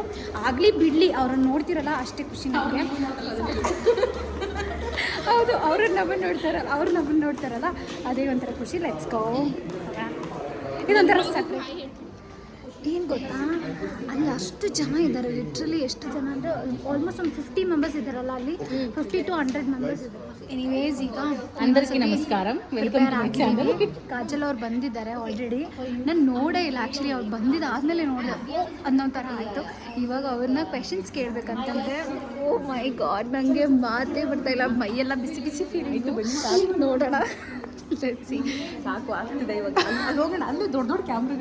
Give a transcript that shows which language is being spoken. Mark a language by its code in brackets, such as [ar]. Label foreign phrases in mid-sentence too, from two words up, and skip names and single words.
[kn] ಆಗಲಿ ಬಿಡಲಿ, ಅವ್ರನ್ನ ನೋಡ್ತಿರಲ್ಲ ಅಷ್ಟೇ ಖುಷಿ ನಮಗೆ. ಹೌದು, ಅವ್ರು ನಮ್ಮನ್ನು ನೋಡ್ತಾರಲ್ಲ ಅದೇ ಒಂಥರ ಖುಷಿ. [en] let's go. [kn] ಇದೊಂಥರ ಸಪ್ರೇಟ್. ಏನು ಗೊತ್ತಾ, ಅಲ್ಲಿ ಅಷ್ಟು ಜನ ಇದ್ದಾರೆ. ಲಿಟ್ರಲಿ ಎಷ್ಟು ಜನ ಅಂದರೆ ಆಲ್ಮೋಸ್ಟ್ ಒಂದು 50 ಮೆಂಬರ್ಸ್ ಇದ್ದಾರಲ್ಲ ಅಲ್ಲಿ. 50 to 100 ಮೆಂಬರ್ಸ್ ಇದ್ದಾರೆ. ಎನಿವೇಸ್ ಈಗ [te] అందరికీ నమస్కారం. [en] welcome to my channel. [kn] ಕಾಜಲ್ ಅವ್ರು ಬಂದಿದ್ದಾರೆ ಆಲ್ರೆಡಿ. ನಾನು ನೋಡೇ ಇಲ್ಲ ಆ್ಯಕ್ಚುಲಿ. ಅವ್ರು ಬಂದಿದ್ದಾದಮೇಲೆ ನೋಡಿದೆ ಅನ್ನೋ ಥರ ಆಯಿತು. ಇವಾಗ ಅವ್ರನ್ನ ಕ್ವೆಶನ್ಸ್ ಕೇಳಬೇಕಂತಂದರೆ [en] oh my God, [kn] ನನಗೆ ಮಾತೇ ಬರ್ತಾಯಿಲ್ಲ. ಮೈಯೆಲ್ಲ ಬಿಸಿ ಬಿಸಿ ಫೀಲಿಂಗು. ನೋಡೋಣ. ಲೆಟ್ಸಿ. ಸಾಕು ಆಗ್ತಿದೆ ಇವಾಗ. ಅಲ್ಲಿ ಹೋಗೋಣ. ಅಲ್ಲಿ ದೊಡ್ಡ ದೊಡ್ಡ ಕ್ಯಾಮ್ರಾ.